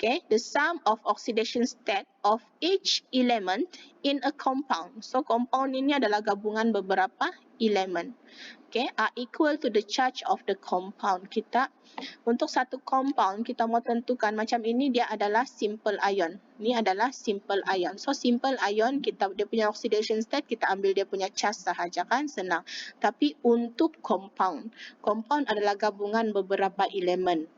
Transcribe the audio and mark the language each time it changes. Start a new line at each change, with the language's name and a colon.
English: The sum of oxidation state of each element in a compound.
Malay: So compound ini adalah gabungan beberapa elemen.
English: Okay, are equal to the charge of the compound.
Malay: Kita untuk satu compound kita mau tentukan macam ini dia adalah simple ion. Ini adalah simple ion. So simple ion dia punya oxidation state kita ambil dia punya charge sahaja kan, senang. Tapi untuk compound adalah gabungan beberapa elemen.